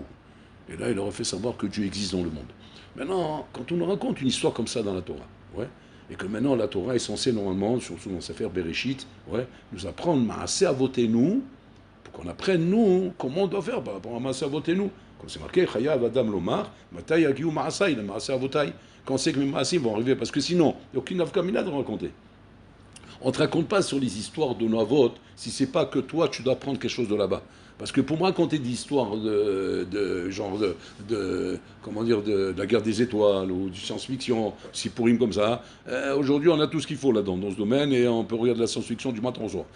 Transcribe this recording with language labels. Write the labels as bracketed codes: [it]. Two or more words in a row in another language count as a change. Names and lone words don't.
[fr] Et là il leur a fait savoir que Dieu existe dans le monde. Maintenant, quand on nous raconte une histoire comme ça dans la Torah, ouais, et que maintenant la Torah est censée normalement, surtout dans Sefer Bereshit, ouais, nous apprendre [he] מעשה אבותינו, [fr] pour qu'on apprenne nous comment on doit faire par rapport à [he] מעשה אבותינו. [fr] Quand c'est marqué [he] חייב אדם לומר מתי יגיעו מעשי למעשי אבותי. [fr] Quand c'est que mes Maasim vont arriver, parce que sinon, il n'y a aucune Avkamina de raconter. On ne te raconte pas sur les histoires de nos votes si c'est pas que toi tu dois prendre quelque chose de là-bas. Parce que pour me raconter des histoires comment dire, de la guerre des étoiles ou du science-fiction, si pour comme ça, aujourd'hui on a tout ce qu'il faut là-dedans, dans ce domaine, et on peut regarder la science-fiction du matin au soir.